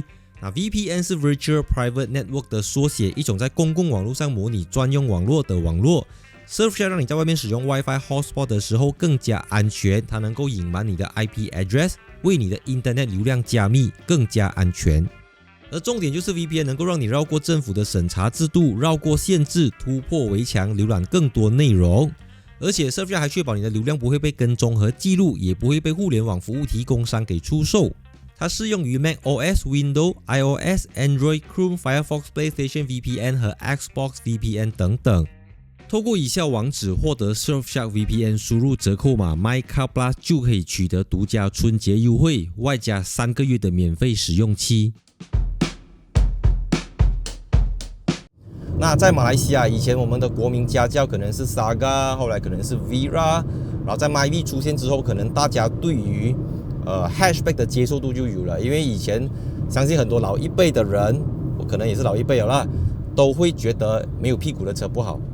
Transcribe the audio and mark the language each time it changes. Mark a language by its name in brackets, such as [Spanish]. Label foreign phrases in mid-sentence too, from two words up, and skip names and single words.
[Chinese] 那 VPN 是 [English] Virtual Private Network [Chinese] 的缩写，一种在公共网络上模拟专用网络的网络。Surfshark 让你在外面使用 [English] WiFi hotspot [Chinese] 的时候更加安全，它能够隐瞒你的 [English] IP address， [Chinese] 为你的 Internet 流量加密，更加安全。而重点就是 VPN 能够让你绕过政府的审查制度，绕过限制，突破围墙，浏览更多内容。而且 Surfshark 还确保你的流量不会被跟踪和记录，也不会被互联网服务提供商给出售。它适用于 macOS、Windows、iOS、Android、Chrome、Firefox、PlayStation VPN 和 Xbox VPN 等等。透过以下网址获得 Surfshark VPN， 输入折扣码 MyCarPlus 就可以取得独家春节优惠，外加3个月的免费使用期。那在马来西亚，以前我们的国民家教可能是 Saga， 后来可能是 Vera， 然后在 MyV 出现之后，可能大家对于hatchback 的接受度就有了，因为以前相信很多老一辈的人，我可能也是老一辈了啦，都会觉得没有屁股的车不好。